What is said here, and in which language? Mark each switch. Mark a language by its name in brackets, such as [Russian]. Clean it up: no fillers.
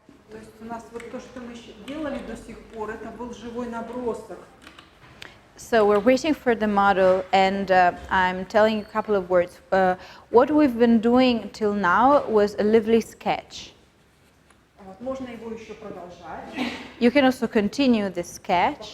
[Russian] То есть у нас вот то, что мы делали до сих пор, это был живой набросок. [English] So we're waiting for the model, and I'm telling you a couple of words. What we've been doing till now was a lively sketch. [Russian] Вот, можно его еще продолжать. [English] You can also continue this sketch.